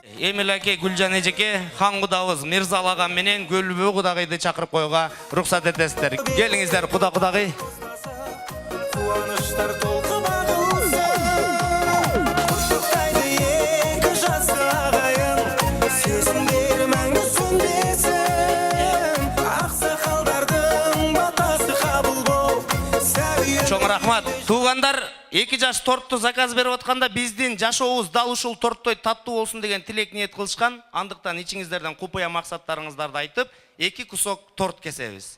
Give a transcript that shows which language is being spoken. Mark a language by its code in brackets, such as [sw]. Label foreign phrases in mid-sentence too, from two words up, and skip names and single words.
[ky] Эмил аке, Гүлжан эжеке, хан кудабыз Мирзал агам менен Көлбө кудагайды чакырып коюга уруксат этесиздер. Келиңиздер, куда кудагый. [kk] Қуаныштар толқып ағылсын. Құттықтайды екі жасты ағайын, сезімдері мәңгі сөнбесін. [ky] Чоң рахмат. Туугандар, 2 жаш тортты заказ берип атканда биздин жашообуз дал ушул торттой таттуу болсун деген тилек ниет кылышкан. Андыктан ичиңиздерден купуя максаттарыңыздарды айтып, 2 кусок торт кесебиз.